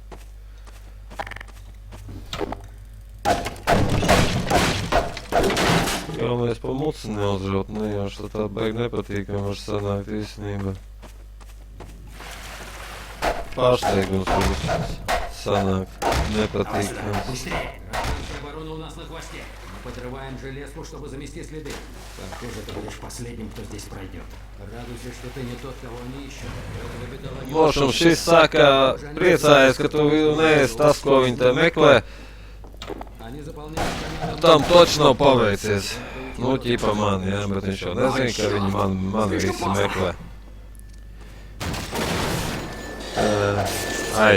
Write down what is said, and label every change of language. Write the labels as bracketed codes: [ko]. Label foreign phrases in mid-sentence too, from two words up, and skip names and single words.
[lv] Galvenais pa muci neuzraut, nejauši, tā baigi nepatīkami var sanākt īstenībā. Pārsteigums būs sanākt nepatīkams. [ru] Быстрее! Гражданская оборона у нас на хвосте. Мы подрываем железку, чтобы замести следы. Похоже, ты будешь последним, кто здесь пройдет. Радуйся, что ты не тот, кого они ищут. В общем, [lv] šis saka, priecājies, ka tu neesi tas, ko viņi te meklē. Tam toči nav paveicies. Nu, ķipa man, jā, bet viņš jau nezina, ka viņi mani visi meklē. Ai.